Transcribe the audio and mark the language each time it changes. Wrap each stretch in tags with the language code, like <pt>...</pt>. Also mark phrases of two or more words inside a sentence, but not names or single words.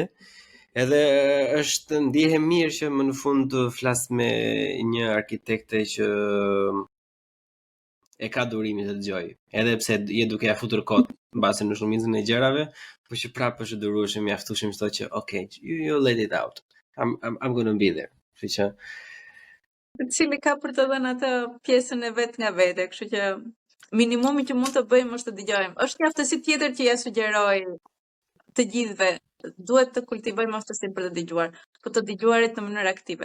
<sq>Edhe është ndihem mirë që më në fund të flas me një arkitekte që e ka durimin të dëgjoj. Edhe pse je duke ja futur kot mbase në shumicën e gjërave, por që prapë është durueshëm, mjaftueshëm çdo që</sq> <en>okay, you let it out. I'm going to be there.</en> <sq>Kështu që Cili ka për të dhënë atë pjesën e vet nga vete, kështu që minimumi që mund të bëjmë është të dëgjojmë. Është një aftësi tjetër që ja sugjeroj të gjithëve. Duhet të kultivojmë aftësinë për të dëgjuar, por të dëgjuarit në mënyrë aktive.</sq>